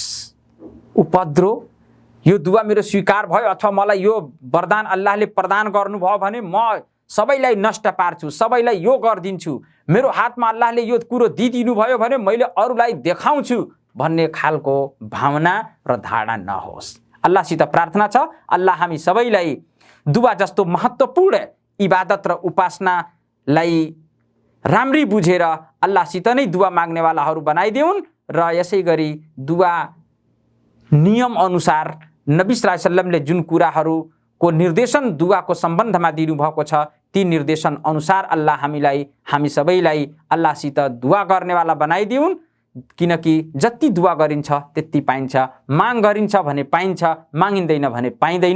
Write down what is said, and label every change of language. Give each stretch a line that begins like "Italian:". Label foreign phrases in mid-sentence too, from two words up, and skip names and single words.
Nepali: उपद्रो, यो दुआ मेरो स्वीकार भयो अथवा मलाई यो वरदान अल्लाहले प्रदान गर्नुभयो भने म सबैलाई नष्ट पार्छु, सबैलाई यो गरिदिन्छु, मेरो हातमा अल्लाहले यो कुरो दिइदिनु भयो भने मैले अरूलाई देखाउँछु भन्ने खालको भावना र धारणा नहोस्। अल्लाहसित प्रार्थना छ अल्लाह हामी सबैलाई दुआ जस्तो महत्त्वपूर्ण इबादत र उपासनालाई राम्री बुझेर अल्लाहसित नै दुआ माग्नेवालाहरू बनाइदिउन् र यसै गरी दुआ नियम अनुसार नबी
Arabic: صلى الله عليه وسلم
Nepali: जुन कुराहरूको निर्देशन दुआको सम्बन्धमा दिनुभएको छ ती निर्देशन अनुसार अल्लाह हामी सबैलाई अल्लाहसित दुआ गर्नेवाला बनाइदिउन्। किनकि जति दुआ गरिन्छ त्यति पाइन्छ, माग गरिन्छ भने पाइन्छ, मागिँदैन भने पाइँदैन।